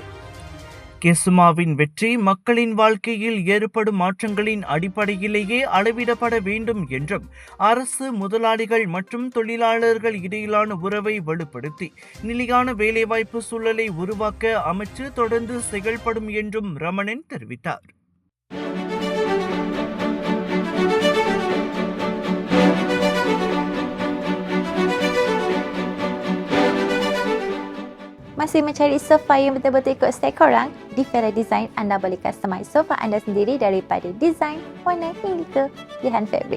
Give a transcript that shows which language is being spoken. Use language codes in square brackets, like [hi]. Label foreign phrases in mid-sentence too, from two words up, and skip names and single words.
[ta] கெசுமாவின் வெற்றி மக்களின் வாழ்க்கையில் ஏற்படும் மாற்றங்களின் அடிப்படையிலேயே அளவிடப்பட வேண்டும் என்றும், அரசு, முதலாளிகள் மற்றும் தொழிலாளர்கள் இடையிலான உறவை வலுப்படுத்தி நிலையான வேலைவாய்ப்பு சூழலை உருவாக்க அமைச்சு தொடர்ந்து செயல்படும் என்றும் ரமணன் தெரிவித்தார். [ms] Masih mencari sofa yang betul-betul ikut style korang? Di Fera Design, anda boleh customize sofa anda sendiri daripada desain, warna hingga ke pilihan fabrik.